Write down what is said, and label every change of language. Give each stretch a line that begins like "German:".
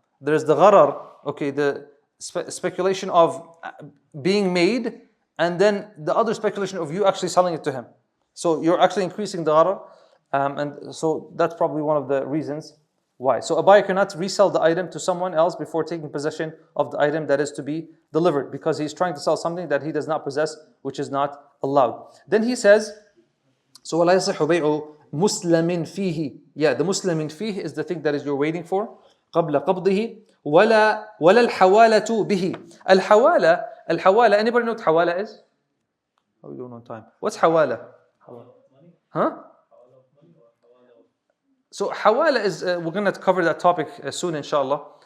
English: There's the gharar, okay, the speculation of being made, and then the other speculation of you actually selling it to him. So you're actually increasing the gharar, and so that's probably one of the reasons why. So a buyer cannot resell the item to someone else before taking possession of the item that is to be delivered, because he's trying to sell something that he does not possess, which is not allowed. Then he says, so
Arabic: وَلَا يَصِحُ بَيْعُ مُسْلَمٍ فِيهِ.
English: Yeah, the Muslimin فيه is the thing that is you're waiting for.
Arabic: قبل قبضه ولا الحوالة به.
English: الحوالة, anybody know what حوالة is? How are we doing on time? What's حوالة? Huh? So حوالة is, we're going to cover that topic soon inshallah.